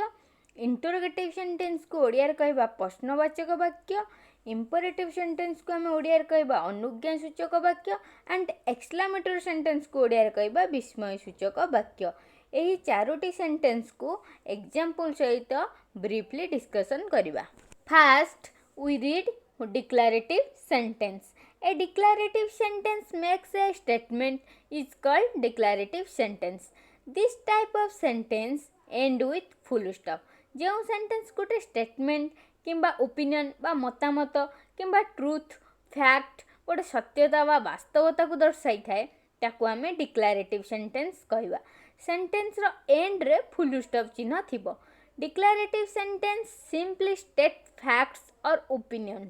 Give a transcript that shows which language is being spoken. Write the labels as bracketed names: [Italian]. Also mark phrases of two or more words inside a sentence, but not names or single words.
[English] interrogative sentenceକୁ [Odia] ଓଡ଼ିଆରେ କହିବା ପ୍ରଶ୍ନବାଚକ ବାକ୍ୟ। [English] imperative sentenceକୁ [Odia] ଆମେ ଓଡ଼ିଆରେ କହିବା ଅନୁଜ୍ଞାସୂଚକ ବାକ୍ୟ [English] and exclamatory sentenceକୁ [Odia] ଓଡ଼ିଆରେ କହିବା ବିସ୍ମୟସୂଚକ ବାକ୍ୟ। ଏହି 4ଟି ସେଣ୍ଟେନ୍ସକୁ ଏକ୍ଜାମ୍ପଲ୍ ସହିତ [English] briefly discussion [Odia] କରିବା। [English] ଫାର୍ଷ୍ଟ we read declarative sentence। A declarative sentence makes a statement is called declarative sentence। This type of sentence end with full stop। [Odia] ଯେଉଁ ସେଣ୍ଟେନ୍ସ ଗୋଟେ ଷ୍ଟେଟମେଣ୍ଟ କିମ୍ବା ଓପିନିଅନ୍ ବା ମତାମତ କିମ୍ବା [English] truth fact [Odia] ଗୋଟେ ସତ୍ୟତା ବା ବାସ୍ତବତାକୁ ଦର୍ଶାଇଥାଏ, ତାକୁ ଆମେ [English] declarative sentence [Odia] କହିବା। [English] sentenceର endରେ full stop [Odia] ଚିହ୍ନ ଥିବ। [English] Declarative sentence simply state facts or opinions.